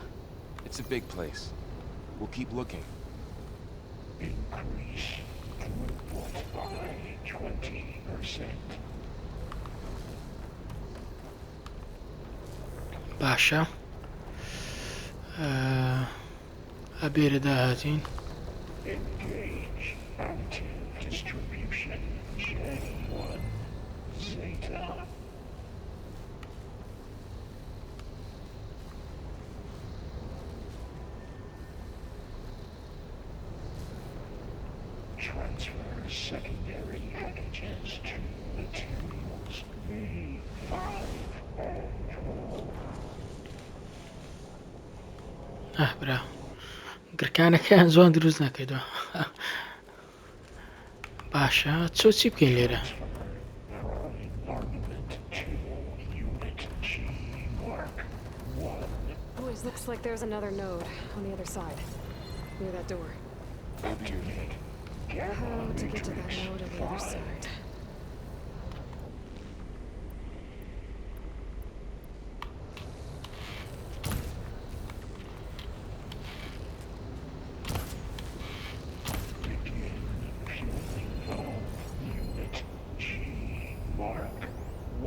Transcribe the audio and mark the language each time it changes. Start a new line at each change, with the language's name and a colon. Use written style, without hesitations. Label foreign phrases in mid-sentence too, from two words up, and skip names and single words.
English: It's a big place. We'll keep looking. Increase throughput by 20%.
Central Kurdish: باشە ئەبێرە داهاتین
English: Engage active distribution. J1 Zeta. Transfer secondary packages to materials V5
Central Kurdish: برا گرکانەکەیان زۆن دروست نەکردووە باشە چی بکەین لێرە
English: armament to unit G mark 1. Boys, looks like there's another node on the other side, near that door. Go do your thing. How to get to that node on the other side? Begin fueling all unit G mark 1.